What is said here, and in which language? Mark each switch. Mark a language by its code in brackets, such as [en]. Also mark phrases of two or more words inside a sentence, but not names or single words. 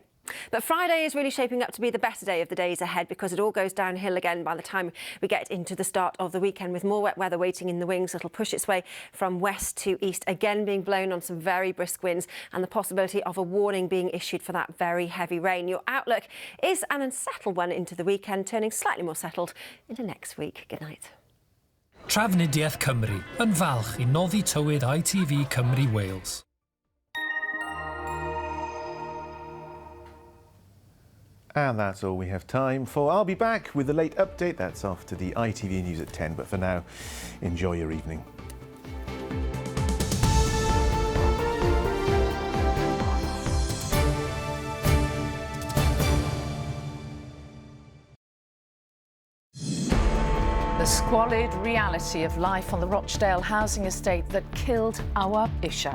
[en] But Friday is really shaping up to be the better day of the days ahead because it all goes downhill again by the time we get into the start of the weekend, with more wet weather waiting in the wings. It'll push its way from west to east, again being blown on some very brisk winds and the possibility of a warning being issued for that very heavy rain. Your outlook is an unsettled one into the weekend, turning slightly more settled into next week. Good night. [cy] Trafnidiaeth Cymru yn falch i noddi tywyd ITV Cymru Wales. [en] And that's all we have time for. I'll be back with the late update. That's after the ITV News at 10. But for now, enjoy your evening. The squalid reality of life on the Rochdale housing estate that killed Awab Ishak.